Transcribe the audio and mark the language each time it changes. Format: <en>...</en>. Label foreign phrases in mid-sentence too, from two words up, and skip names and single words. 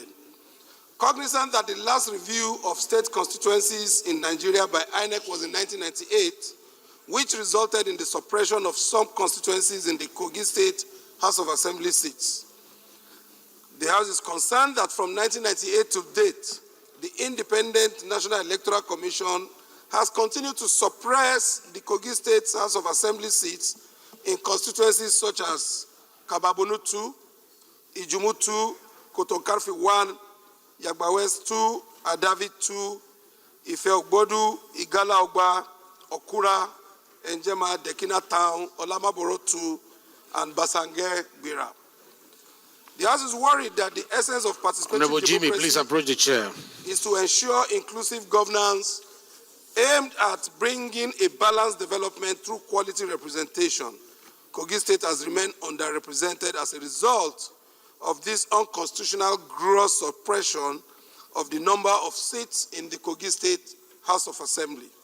<en>Cognizant that the last review of state constituencies in Nigeria by INEC was in 1998, which resulted in the suppression of some constituencies in the Kogi State House of Assembly seats. The House is concerned that from 1998 to date, the Independent National Electoral Commission has continued to suppress the Kogi State House of Assembly seats in constituencies such as Kababonu 2, Ijumu 2, Kotokarfi 1, Yagba West 2, Adavi 2, Ife Ogbodu, Igala Ogba, Okura, Enjema, Dekina Town, Olamaboro 2, and Basange Bira. The House is worried that the essence of participatory Honorable Jimmy, democracy please approach the chair. is to ensure inclusive governance aimed at bringing a balanced development through quality representation. Kogi State has remained underrepresented as a result of this unconstitutional gross suppression of the number of seats in the Kogi State House of Assembly.</en>